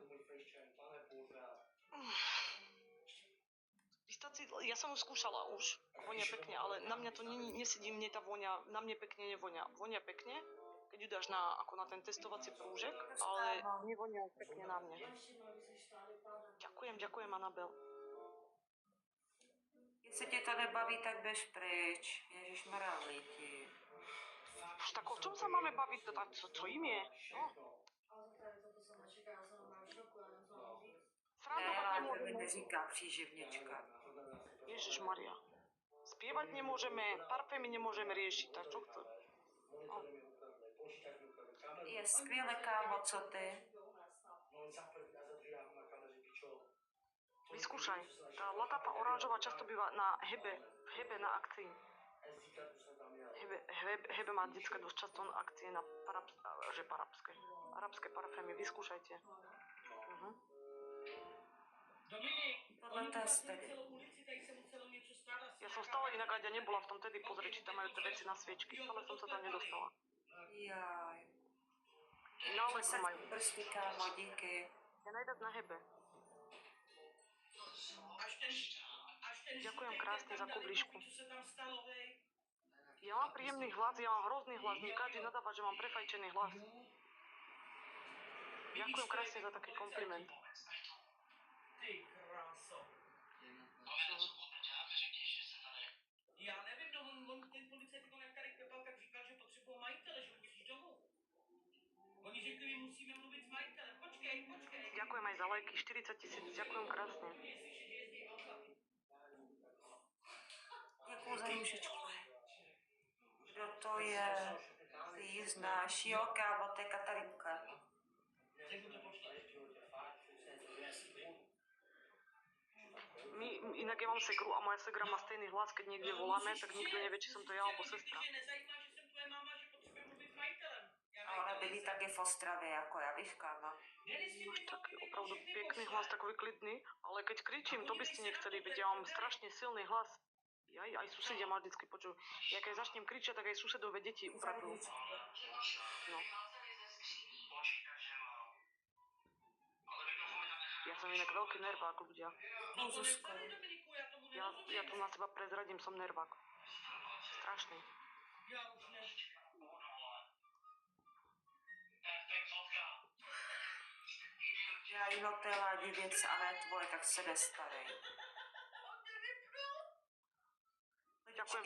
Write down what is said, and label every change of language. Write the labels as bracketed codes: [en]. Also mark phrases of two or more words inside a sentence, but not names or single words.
[sk] Ja som ju skúšala už, vonia pekne, ale na mňa to nesedí, mne tá vonia, na mne pekne nevonia. Vonia pekne, keď ju dáš ako na ten testovací prúžek, ale nevonia pekne na mne. Ďakujem, Anabel. [cs] Jestli tě to nebaví, tak běž pryč. Ježišmarja, lidi. [sk] Už tak o čom sa máme baviť? Co im je? No. Srandovať [cs] Ne, to mi [sk] nemôžeme. [cs] neříká příživnička. Ježišmaria. [sk] Spievať nemôžeme, parfémy nemôžeme riešiť, tak čo chce? No. [cs] Je skvěle, kámo, co ty? [sk] Vyskúšaj. Tá latapa oranžová často býva na Hebe na akcii. Hebe má vždycky dosť často akcie na arabské parfémy. Vyskúšajte. Dominik, [cs] Tohle oni to je vypasili stejný. celou ulici, tady se muselo něco stát asi. [sk] Ja som stále inak, ja nebola v tom tedy pozrieť, či tam majú tie veci na sviečky. Stále som sa tam nedostala. Jaj. No ale Ale to majú. [cs] prsty, kámo, díky. [sk] Ja najviac na Hebe. Až ten Ďakujem [cs] žlutej [sk] krásne ten za tam dali, kubličku. čo sa tam stalo, hej. Ja mám príjemný hlas, ja mám hrozný hlas. Nie každý nadáva, že mám prefajčený hlas. Ďakujem krásne za taký kompliment. [cs] Ty kráso. Já nevím, no on ten policajt, jak tady klepal, tak říkal, že potřebují majitele, že musíš domů. Oni řekli, my musíme mluvit s majitelem. Počkej. [sk] Ďakujem aj za lajky, 40 000, ďakujem krásne. [cs] Děkuji za růžičku. Kdo to je? Ty ji znáš. Jo, kámo, to je Katarinka. [sk] Inak ja mám segru a moja segra má stejný hlas, keď niekde voláme, tak nikto nevie, či som to ja alebo sestra. [cs] Že nezajímá, že jsem tvoje máma, že potřebuje mluvit s majitelem. A ona bydlí taky v Ostravě, jako já, víš, kámo. [sk] Máš taký opravdu pekný hlas, [cs] takový klidný, [sk] ale keď kričím, to by ste nechceli, veď ja mám strašne silný hlas. Aj susedia ma vždycky počujú. Ja keď začnem kričať, tak aj susedové deti upravujú. No. Ja som inak veľký nervák, ľudia. [cs] No to nestane, Dominiku, já tomu nerozumím. [sk] Ja tu na seba prezradím, som nervák. Strašný. [cs] Já už ne. Já jenom to je Ládě věc a ne tvoje, tak se nestarej. [sk] Ďakujem